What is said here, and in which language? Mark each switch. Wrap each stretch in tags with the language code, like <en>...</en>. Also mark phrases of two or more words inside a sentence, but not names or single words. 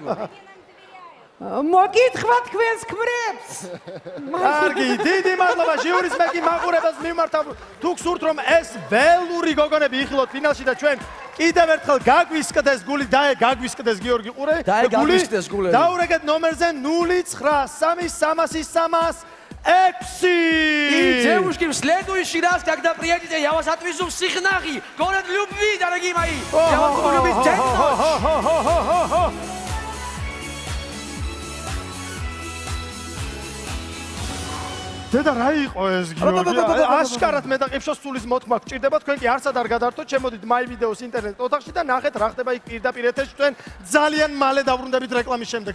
<ka>მოგითხრა თქვენს ქმრებს. კარგი, დიდი მადლობა ჟიურის მეკი მაყურებელს მივმართავ. თუ გსურთ რომ ეს ველური გოგონები იხილოთ ფინალში და ჩვენ კიდევ ერთხელ გაგვისკდეს გული და გაგვისკდეს გიორგი ყურე. გაგვისკდეს გულები. დაურეკეთ ნომერზე 0-9-3-3-3-6.</ka> <ru>И девушки, в следующий раз, когда приедете, я вас отвезу в Сихнахи, город любви, дорогие мои. Я вас буду любить день и ночь.</ru> <ka>დედა რა იყო ეს გიორგი? აშკარად მე და ყიფშოს სულის მოთმა გჭირდება, თქვენ კი არსად არ გადართოთ, შემოდით მაი ვიდეოს ინტერნეტ ოთახში და ნახეთ რა ხდება იქ პირდაპირ ეთერში, თქვენ ძალიან მალე დავრუნდებით რეკლამის შემდეგ.</ka>